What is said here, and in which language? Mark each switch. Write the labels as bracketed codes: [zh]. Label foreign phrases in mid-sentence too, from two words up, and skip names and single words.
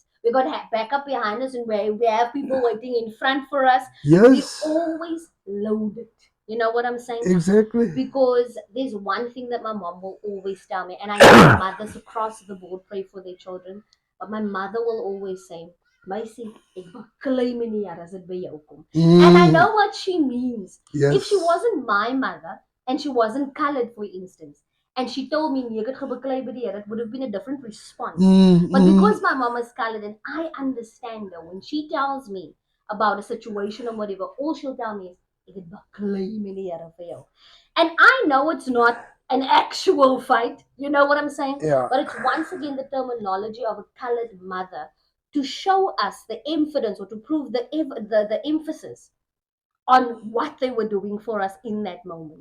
[en] We got backup behind us, and we have people waiting in front for us. Yes. We always loaded. You know what I'm saying? Exactly. Because there's one thing that my mom will always tell me, and I know mothers across the board pray for their children, but my mother will always say, [af] Meisie, ek baklei my nie as dit by jou kom. [en] And I know what she means. Yes. If she wasn't my mother, and she wasn't colored, for instance, and she told me, [af] nee, ek het gebaklei by die Here, [en] it would have been a different response. But because my mom is colored, and I understand her, when she tells me about a situation or whatever, all she'll tell me is, [af] ek het baklei my die Here vir jou. [en] And I know it's not an actual fight, you know what I'm saying? Yeah. But it's once again the terminology of a colored mother to show us the evidence or to prove the emphasis on what they were doing for us in that moment.